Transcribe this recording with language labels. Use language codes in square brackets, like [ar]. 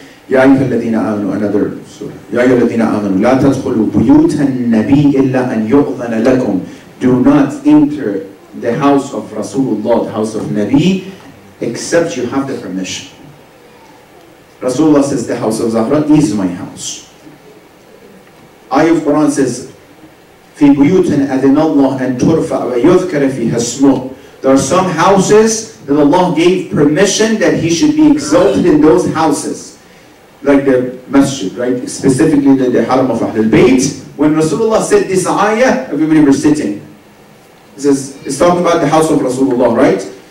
[ar] يا أيها الذين آمنوا [en] another surah. [ar] يا أيها الذين آمنوا لا تدخلوا بيوت النبي إلا أن يؤذن لكم. [en] Do not enter the house of Rasulullah, the house of Nabi, except you have the permission. Rasulullah says the house of Zahra is my house. Ayah of Quran says [ar] في بيوت أذن الله أن ترفع ويذكر فيها اسمه. [en] There are some houses that Allah gave permission that He should be exalted in those houses. Like the masjid, right? Specifically the haram of Ahlul Bayt. When Rasulullah said this ayah, everybody was sitting. It says, it's talking about the house of Rasulullah, right?